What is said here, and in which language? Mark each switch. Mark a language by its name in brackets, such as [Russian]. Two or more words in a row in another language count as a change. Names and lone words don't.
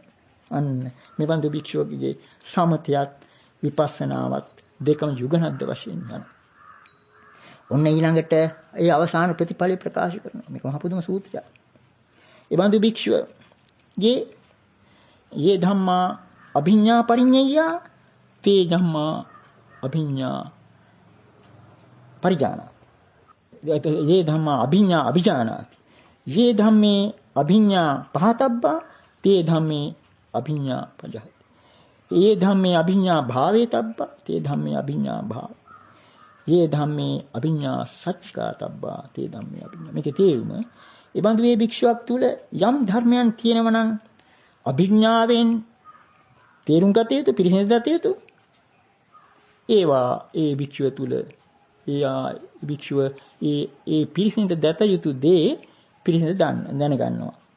[Sinhala] අන්න මේ බඳු භික්ෂුවගේ සමතයත් විපස්සනාවත් දෙකම යුගනද්ද වශයෙන් යනවා. ඔන්න ඊළඟට ඒ අවසාන ප්‍රතිඵලය ප්‍රකාශ කරනවා. මේක මහ පුදුම සූත්‍රයක්. ඒ බඳු භික්ෂුවගේ [Pali] යේ ධම්මා අභිඤ්ඤා පරිඤ්ඤය තේ ධම්මා අභිඤ්ඤා පරිජානාති. යේ ධම්මා අභිඤ්ඤා අභිජානාති. යේ ධම්මේ අභිඤ්ඤා පහතබ්බා තේ ධම්මේ අභිඤ්ඤා පජහති. ඒ ධම්මේ අභිඤ්ඤා භාවේතබ්බා තේ ධම්මේ අභිඤ්ඤා භාව. ඒ ධම්මේ අභිඤ්ඤා සච්චාතබ්බා තේ ධම්මේ අභිඤ්ඤා. [Sinhala] මේකේ තේරුම ඒ බඳු මේ භික්ෂුවක් තුල යම් ධර්මයන් තියෙනවා නම් අභිඥාවෙන් තේරුම් ගත යුතු පිළිහෙඳ ගත යුතු ඒවා ඒ භික්ෂුව තුල භික්ෂුව ඒ පිළිහෙඳ දත යුතු දේ පිළිහෙඳ දැනගන්නවා.